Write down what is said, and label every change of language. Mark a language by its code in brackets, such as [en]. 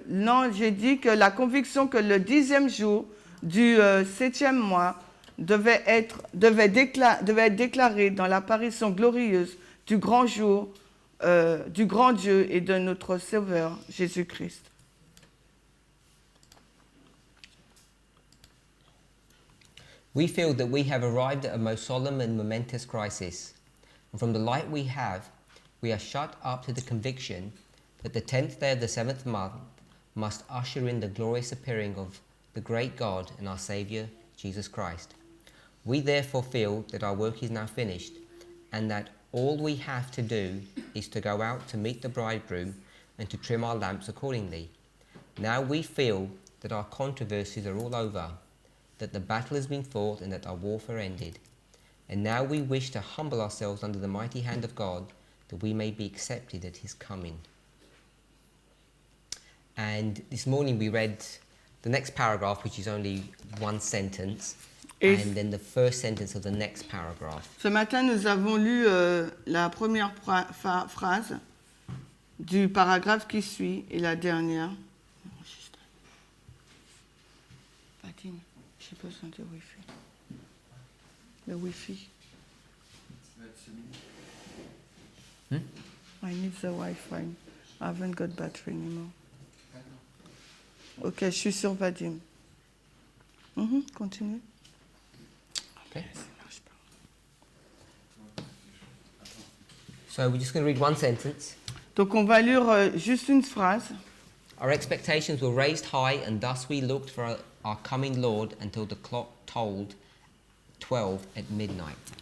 [fr] Non, j'ai dit que la conviction que le 10e jour du 7e mois devait être déclaré dans l'apparition glorieuse du grand jour, du grand Dieu et de notre Sauveur Jésus-Christ. [en] We feel that we have arrived at a most solemn and momentous crisis. And from the light we have, we are shut up to the conviction that the 10th day of the 7th month must usher in the glorious appearing of the great God and our Saviour, Jesus Christ. We therefore feel that our work is now finished, and that all we have to do is to go out to meet the bridegroom and to trim our lamps accordingly. Now we feel that our controversies are all over, that the battle has been fought and that our warfare ended. And now we wish to humble ourselves under the mighty hand of God, that we may be accepted at his coming. And this morning we read the next paragraph, which is only one sentence. [fr] Et [en] and then the first sentence of the next paragraph. [fr] ce matin, nous avons lu la première phrase du paragraphe qui suit et la dernière. Patine, j'ai besoin de Wi-Fi. Le Wi-Fi. [en] I need the Wi-Fi. I haven't got battery anymore. [fr] Ok, je suis sur Vadim. Continue. [en] Okay. So we're just going to read one sentence. [fr] Donc on va lire juste une phrase. [en] Our expectations were raised high, and thus we looked for our coming Lord until the clock tolled 12 at midnight.